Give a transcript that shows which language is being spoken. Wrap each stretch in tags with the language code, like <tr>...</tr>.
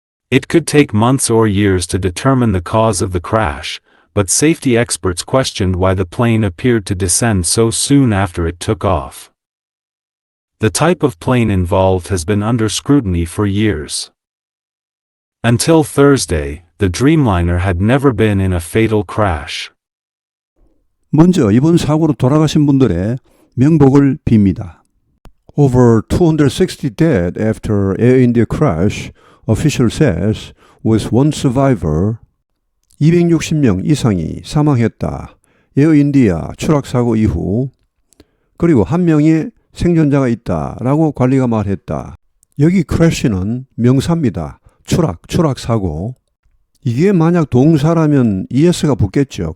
<en>It could take months or years to determine the cause of the crash, but safety experts questioned why the plane appeared to descend so soon after it took off. The type of plane involved has been under scrutiny for years. Until Thursday, the Dreamliner had never been in a fatal crash.</en> <ko>먼저 이번 사고로 돌아가신 분들의 명복을 빕니다.</ko> <en>Over 260 dead after Air India crash, official says, with one survivor.</en> <ko>260명 이상이 사망했다. 에어 인디아 추락 사고 이후. 그리고 한 명의 생존자가 있다라고 관리가 말했다. 여기 crash는 명사입니다. 추락 사고. 이게 만약 동사라면 es가 붙겠죠.</ko>